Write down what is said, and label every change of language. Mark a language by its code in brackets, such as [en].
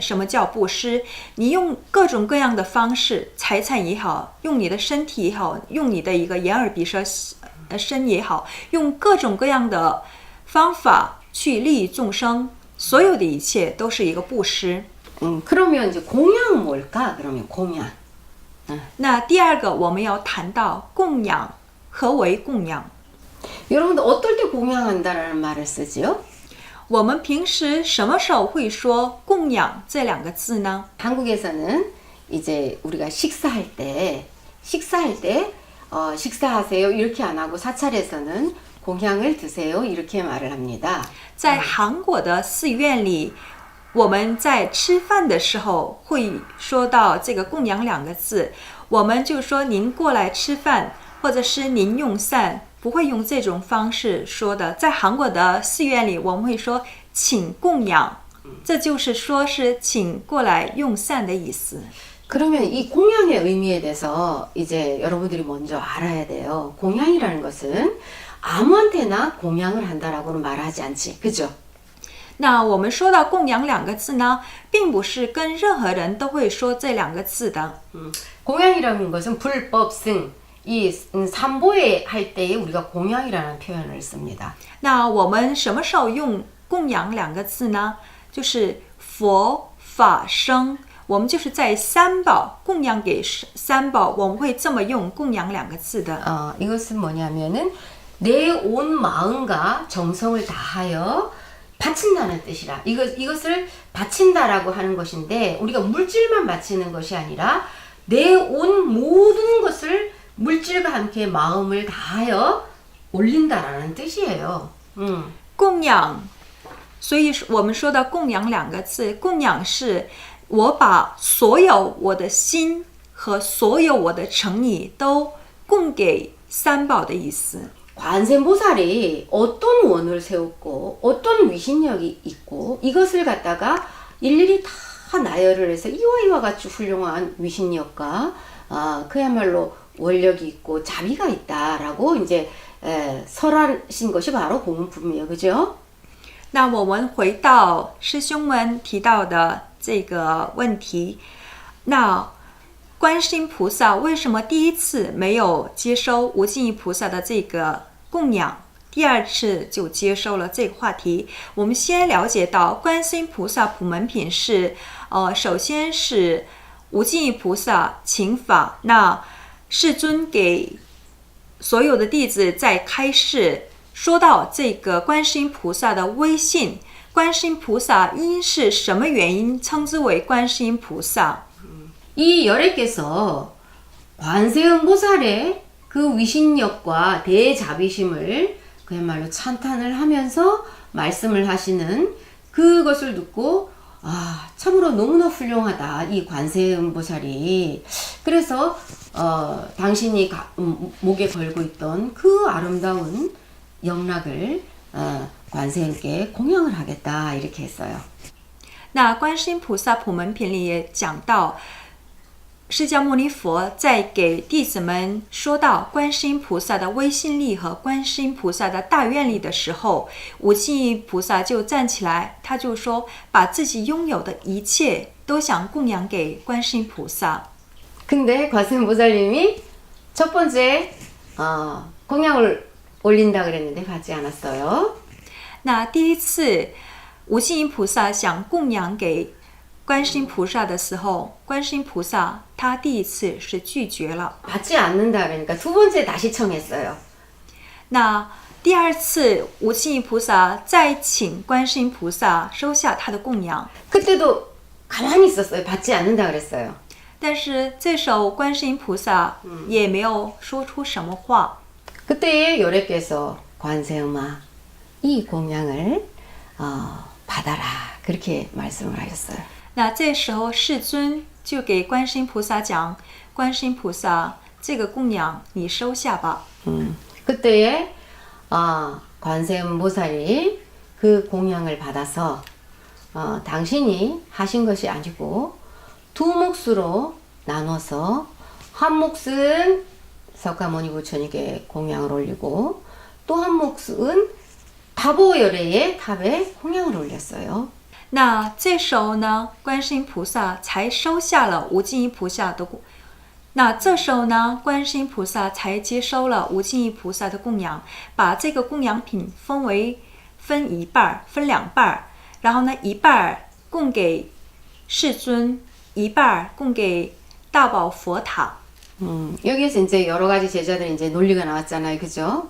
[zh] 什么叫布施？你用各种各样的方式，财产也好，用你的身体也好，用你的一个眼耳鼻舌身也好，用各种各样的方法去利益众生，所有的一切都是一个布施。 [ko] 그러면 이제 공양은 뭘까? 그러면 공양. [zh] 那第二个我们要谈到供养，何为供养？ [ko] 여러분들 어떨 때 공양한다라는 말을 쓰지요? [zh] 我们平时什么时候会说供养这两个字呢？ [ko] 한국에서는 이제 우리가 식사할 때 식사하세요 이렇게 안 하고 사찰에서는 공양을 드세요 이렇게 말을 합니다. [zh] 在韩国的寺院里，我们在吃饭的时候会说到这个供养两个字。我们就说您过来吃饭，或者是您用膳，不会用这种方式说的。在韩国的寺院里，我们会说请供养，这就是说是请过来用膳的意思。 [ko] 그러면 이 공양의 의미에 대해서 이제 여러분들이 먼저 알아야 돼요. 공양이라는 것은 아무한테나 공양을 한다라고는 말하지 않지, 그죠? [zh] 那我们说到供养两个字呢，并不是跟任何人都会说这两个字的。 [ko] 공양이라는 것은 불법승, 이 삼보에 할 때에 우리가 공양이라는 표현을 씁니다. [zh] 那我们什么时候用供养两个字呢？就是佛法僧。我们就是在三宝供养给三宝，我们会这么用供养两个字的。 [ko] 이것은 뭐냐면은 내 온 마음과 정성을 다하여 바친다는 뜻이라. 이것을 바친다라고 하는 것인데 우리가 물질만 바치는 것이 아니라 내 온 모든 것을 물질과 함께 마음을 다하여 올린다라는 뜻이에요. [zh] 供养，所以我们说的供养两个字，供养是。我把所有我的心和所有我的诚意都供给三宝的意思。 [ko] 관세음보살이 어떤 원을 세웠고 어떤 위신력이 있고 이것을 갖다가 일일이 다 나열을 해서 이와 같이 훌륭한 위신력과 그야말로 원력이 있고 자비가 있다라고 이제 설하신 것이 바로 공문품이에요, 그죠? [zh] 那我们回到师兄们提到的这个问题，那观世音菩萨为什么第一次没有接收无尽意菩萨的这个供养，第二次就接收了这个话题？我们先了解到观世音菩萨普门品是，首先是无尽意菩萨请法，那世尊给所有的弟子在开示。说到这个观世音菩萨的威信，观世音菩萨因是什么原因称之为观世音菩萨？ [ko] 이 열애께서 관세음보살의 그 위신력과 대자비심을 그야말로 찬탄을 하면서 말씀을 하시는 그것을 듣고 참으로 너무나 훌륭하다 이 관세음보살이. 그래서 당신이 목에 걸고 있던 그 아름다운 영락을 관세음께 공양을 하겠다 이렇게 했어요. [zh] 那观世音菩萨普门品里也讲到，释迦牟尼佛在给弟子们说到观世音菩萨的威信力和观世音菩萨的大愿力的时候，无尽意菩萨就站起来，他就说把自己拥有的一切都想供养给观世音菩萨。 [ko] 근데 관세음보살님이 첫 번째 공양을 올린다 그랬는데 받지 않았어요. [zh] 那第一次无尽意菩萨想供养给观世音菩萨的时候，观世音菩萨他第一次是拒绝了。 [ko] 받지 않는다 그러니까 두 번째 다시 청했어요. [zh] 那第二次无尽意菩萨再请观世音菩萨收下他的供养， [ko] 그때도 가만히 있었어요. 받지 않는다 그랬어요. [zh] 但是这时候观世音菩萨也没有说出什么话。 [ko] 그때 열애께서 관세음아 이 공양을 받아라 그렇게 말씀을 하셨어요. [zh] 那这时候世尊就给观世音菩萨讲，观世音菩萨这个供养你收下吧。 [ko] 그때에 관세음보살이 그 공양을 받아서 당신이 하신 것이 아니고 두 몫으로 나눠서 한 몫은 석가모니 부처님께 공양을 올리고 또 한 몫은 다보열애의 탑에 공양을 올렸어요. [zh] 那这时候呢，观世音菩萨才收下了无尽意菩萨的供。那这时候呢，观世音菩萨才接收了无尽意菩萨的供养，把这个供养品分一半，分两半，然后呢，一半供给世尊，一半供给大宝佛塔。 [ko] 여기에서 이제 여러 가지 제자들이 이제 논리가 나왔잖아요, 그죠?